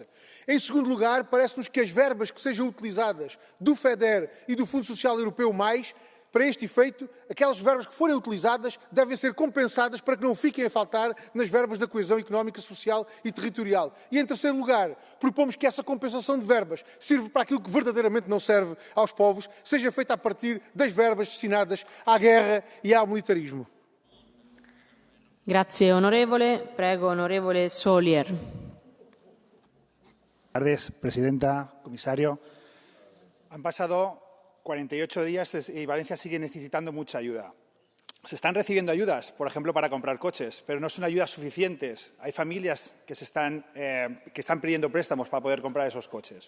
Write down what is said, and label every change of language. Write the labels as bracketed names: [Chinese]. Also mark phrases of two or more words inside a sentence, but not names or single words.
[Portuguese] Em segundo lugar, parece-nos que as verbas que sejam utilizadas do FEDER e do Fundo Social Europeu mais, para este efeito, aquelas verbas que forem utilizadas devem ser compensadas para que não fiquem a faltar nas verbas da coesão económica, social e territorial. E, em terceiro lugar, propomos que essa compensação de verbas sirva para aquilo que verdadeiramente não serve aos povos, seja feita a partir das verbas destinadas à guerra e ao militarismo. [Italian] Grazie onorevole. Prego onorevole Solier. [Spanish] Buenas tardes, Presidenta, Comisario. Han pasado 48 días y Valencia sigue necesitando mucha ayuda. Se están recibiendo ayudas, por ejemplo, para comprar coches, pero no son ayudas suficientes. Hay familias que están pidiendo préstamos para poder comprar esos coches.